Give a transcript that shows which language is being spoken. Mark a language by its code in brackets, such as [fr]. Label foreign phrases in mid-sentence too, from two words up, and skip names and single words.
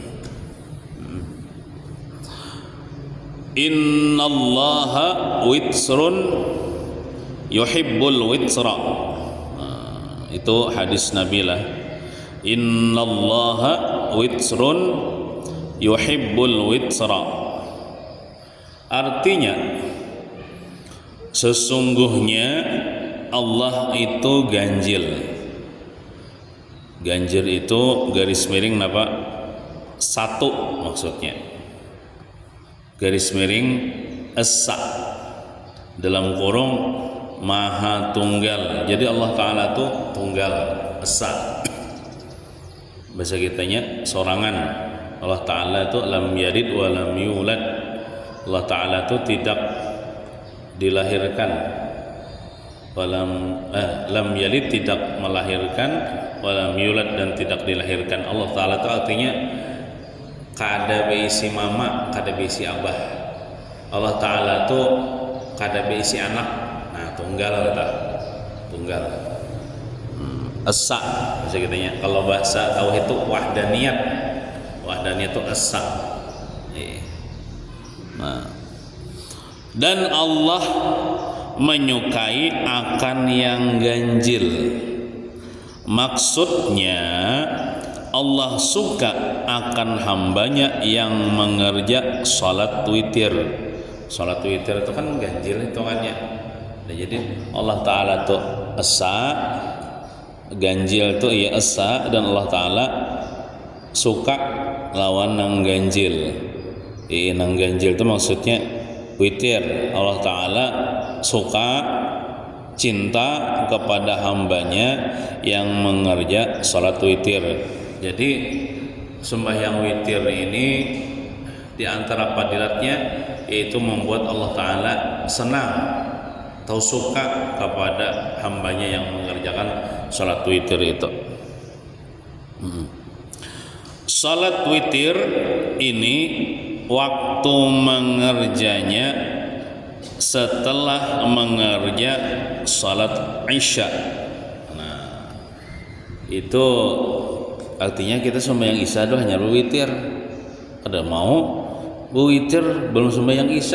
[ar] إن الله وتر يحب الوتر. [id] Nah, itu hadis Nabi lah. [ar] إن الله وتر يحب الوتر. [id] Artinya sesungguhnya Allah itu ganjil. Ganjil itu garis miring apa? 1 maksudnya. Garis miring esa dalam kurung maha tunggal. Jadi Allah Ta'ala itu tunggal, esa. Bahasa kitanya sorangan. Allah Ta'ala itu [ar] لم يلد ولم يولد. [id] Allah Ta'ala itu tidak dilahirkan, [ar] لم يلد [id] tidak melahirkan, [ar] ولم يولد [id] dan tidak dilahirkan. [bjn] Allah Ta'ala itu artinya kada beisi mama, kada beisi abah. Allah Ta'ala itu kada beisi anak. Nah, [id] tunggal kata, tunggal. Esa bahasa kitanya. Kalau bahasa tauhid itu wahdaniyat. Wahdaniyat itu esa. Nah, dan Allah menyukai akan yang ganjil. Maksudnya Allah suka akan hambanya yang mengerja salat witir. Salat witir itu kan ganjil hitungannya. Nah, jadi Allah Ta'ala itu esa, ganjil itu ya esa, dan Allah Ta'ala suka lawan nang ganjil. Nang ganjil itu maksudnya witir. Allah Ta'ala suka, cinta kepada hambanya yang mengerja salat witir. Jadi sembahyang witir ini di antara fadilatnya yaitu membuat Allah Ta'ala senang atau suka kepada hambanya yang mengerjakan salat witir itu. Salat witir ini waktu mengerjanya setelah mengerja salat Isya. Nah, itu artinya kita sembahyang Isya dulu hanya berwitir. [bjn] Ada mau berwitir belum sembahyang Isya.